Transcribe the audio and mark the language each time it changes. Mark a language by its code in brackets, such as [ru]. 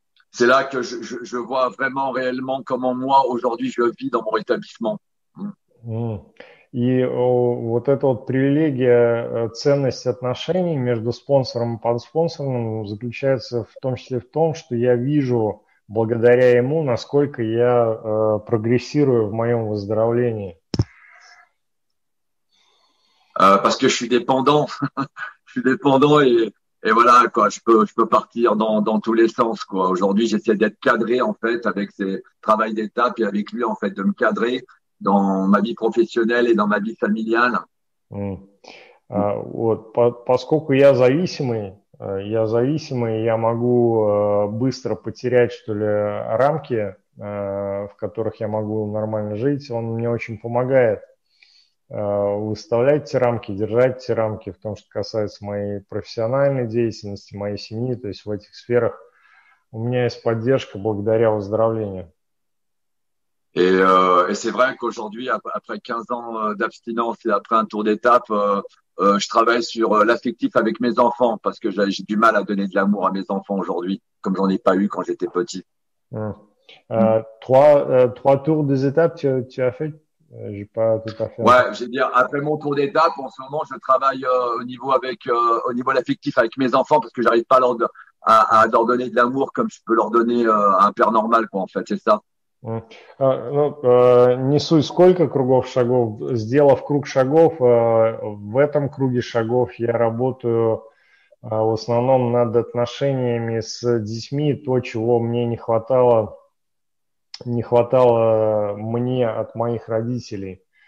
[fr] C'est là que je vois vraiment réellement comment moi, aujourd'hui, je vis dans mon établissement. [ru] И вот эта вот привилегия, ценность отношений между спонсором и подспонсором заключается в том числе в том, что я вижу благодаря ему, насколько я прогрессирую в моем выздоровлении. [fr] Parce que je suis dépendant, je suis dépendant et voilà quoi, je peux partir dans tous les sens quoi. Aujourd'hui, j'essaie d'être cadré en fait avec ces travail d'étape et avec lui en fait de me cadrer dans ma vie professionnelle et dans ma vie familiale. [ru] Вот, поскольку я зависимый, я могу быстро потерять, что ли, рамки, в которых я могу нормально жить. Он мне очень помогает выставлять эти рамки, держать эти рамки в том, что касается моей профессиональной деятельности, моей семьи. То есть в этих сферах у меня есть поддержка благодаря выздоровлению. [fr] Et c'est vrai qu'aujourd'hui, après 15 ans d'abstinence et après un tour d'étape, je travaille sur l'affectif avec mes enfants parce que j'ai du mal à donner de l'amour à mes enfants aujourd'hui, comme j'en ai pas eu quand j'étais petit. Trois tours des étapes, tu as fait? J'ai pas tout à fait. Ouais, j'ai dit après mon tour d'étape, en ce moment, je travaille au niveau de l'affectif avec mes enfants parce que j'arrive pas à leur donner de l'amour comme je peux leur donner à un père normal, quoi. En fait, c'est ça. [ru] Не суть сколько кругов шагов. Сделав круг шагов, в этом круге шагов я работаю в основном над отношениями с детьми, то, чего мне не хватало мне от моих родителей.